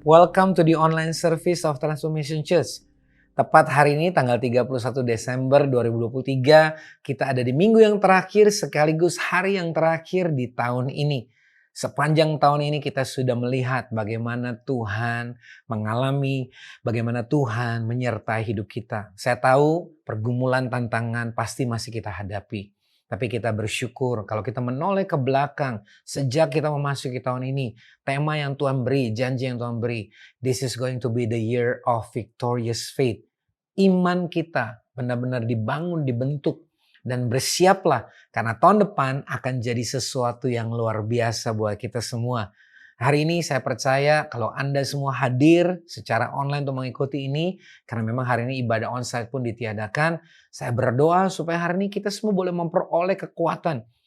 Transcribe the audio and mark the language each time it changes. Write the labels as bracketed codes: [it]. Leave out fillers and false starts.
[en] Welcome to the online service of Transformation Church. [id] Tepat hari ini tanggal 31 Desember 2023, kita ada di minggu yang terakhir sekaligus hari yang terakhir di tahun ini. Sepanjang tahun ini kita sudah melihat bagaimana Tuhan mengalami, bagaimana Tuhan menyertai hidup kita. Saya tahu pergumulan, tantangan pasti masih kita hadapi. Tapi kita bersyukur kalau kita menoleh ke belakang sejak kita memasuki tahun ini. Tema yang Tuhan beri, janji yang Tuhan beri. [en] This is going to be the year of victorious faith. [id] Iman kita benar-benar dibangun, dibentuk. Dan bersiaplah karena tahun depan akan jadi sesuatu yang luar biasa buat kita semua. Hari ini saya percaya kalau Anda semua hadir secara online untuk mengikuti ini, karena memang hari ini ibadah onsite pun ditiadakan, saya berdoa supaya hari ini kita semua boleh memperoleh kekuatan.